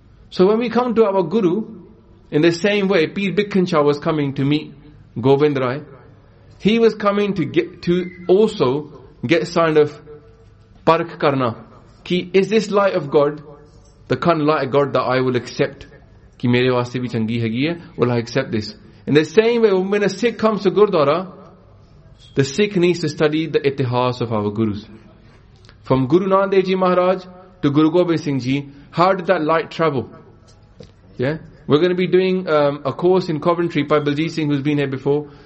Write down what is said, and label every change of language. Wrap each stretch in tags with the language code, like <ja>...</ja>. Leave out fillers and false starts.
<en>So when we come to our guru, in the same way, Peer Bikhancha was coming to meet Gobind Rai, he was coming to get, to also get signed of Parakh Karna. Ki, is this light of God, the kind of light of God that I will accept?</en> <pa>ਕਿ ਮੇਰੇ ਵਾਸਤੇ ਭੀ ਚੰਗੀ ਹੈ,</pa> <en>will I accept this? In the same way, when a Sikh comes to Gurdwara, the Sikh needs to study the itihas of our gurus. From Guru Nanak Dev Ji Maharaj to Guru Gobind Singh Ji, how did that light travel? Yeah? We're going to be doing a course in Coventry by Baljeet Singh, who's been here before.</en>